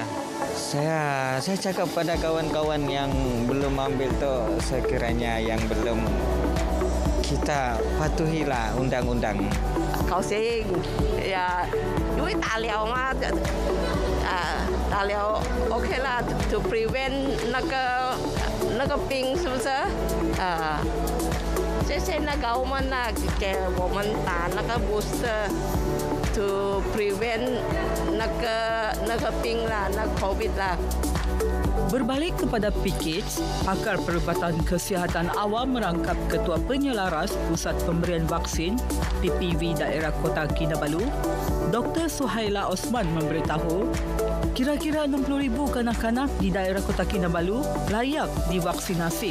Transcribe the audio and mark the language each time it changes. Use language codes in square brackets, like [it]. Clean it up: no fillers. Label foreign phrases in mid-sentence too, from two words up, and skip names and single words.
[ms] Saya cakap pada kawan-kawan yang belum ambil tu, sekiranya yang belum, kita patuhilah undang-undang. Kau sih ya duit tak liao mah, tak liao okey lah [en] to prevent [zh] 那个病是不是？谢谢那government啦，给我们打那个 [en] booster to prevent [zh] 那个病啦，那 COVID 啦。 [ms] Berbalik kepada PKITS, pakar perubatan kesihatan awam merangkap Ketua Penyelaras Pusat Pemberian Vaksin PPV Daerah Kota Kinabalu, Dr. Suhaila Osman memberitahu, kira-kira 60,000 kanak-kanak di daerah Kota Kinabalu layak divaksinasi.